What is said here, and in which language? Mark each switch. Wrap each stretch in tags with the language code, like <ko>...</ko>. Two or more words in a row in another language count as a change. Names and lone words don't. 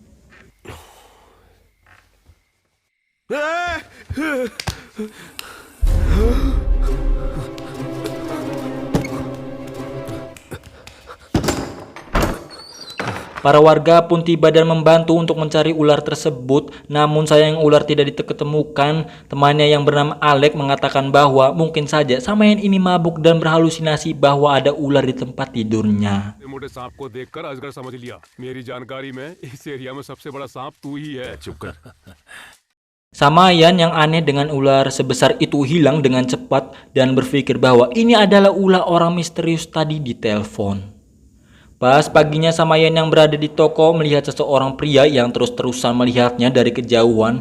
<id>Para warga pun tiba dan membantu untuk mencari ular tersebut, namun sayang ular tidak ditemukan. Temannya yang bernama Alek mengatakan bahwa mungkin saja Samayan ini mabuk dan berhalusinasi bahwa ada ular di tempat tidurnya.</id> <hi>मोटे सांप को देखकर अजगर समझ लिया। मेरी जानकारी में इस एरिया में सबसे बड़ा सांप तू ही है। चुप कर.</hi> <id>Samayan yang aneh dengan ular sebesar itu hilang dengan cepat dan berpikir bahwa ini adalah ulah orang misterius tadi di telepon. Pas paginya, Samayan yang berada di toko melihat seseorang pria yang terus-terusan melihatnya dari kejauhan.</id>